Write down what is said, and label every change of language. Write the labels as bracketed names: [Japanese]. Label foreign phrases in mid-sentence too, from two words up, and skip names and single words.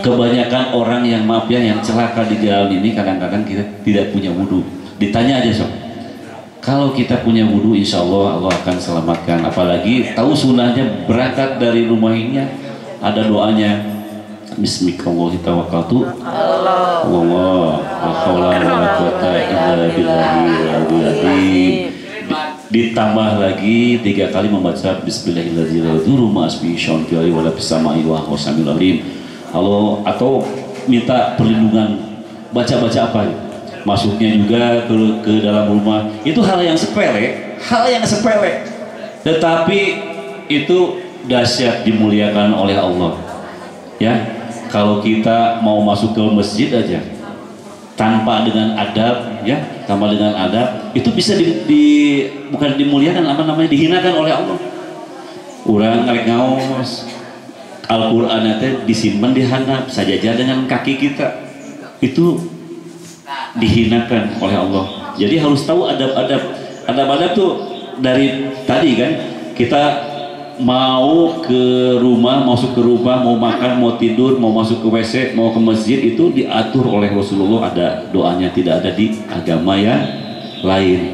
[Indonesian] Kebanyakan orang yang maaf ya, yang celaka di jalan ini kadang-kadang kita tidak punya wudu. Ditanya aja sob. Kalau kita punya wudu, [Arabic] إن شاء الله [Indonesian] Allah akan selamatkan. Apalagi tahu sunnahnya berangkat dari rumah ini ada doanya. [Arabic] بسم الله الرحمن الرحيم توكلت الله لا حول ولا قوة إلا بالله. [Indonesian] Ditambah lagi 3 kali membaca Bismillahirrahmanirrahim. Atau minta perlindungan, baca apa? Masuknya juga ke dalam rumah. Itu hal yang sepele, tetapi itu dahsyat dimuliakan oleh Allah. Ya. Kalau kita mau masuk ke masjid aja tanpa dengan adab ya, itu bisa bukan dimuliakan, dihinakan oleh Allah. [Sundanese] Urang ngarek ngaos [Indonesian] Al-Qur'an itu disimpan di handap sajaja dengan kaki kita, itu dihinakan oleh Allah. Jadi harus tahu adab tuh dari tadi kan, kita mau ke rumah, masuk ke rumah, mau makan, mau tidur, mau masuk ke WC, mau ke masjid, itu diatur oleh Rasulullah, ada doanya, tidak ada di agama yang lain.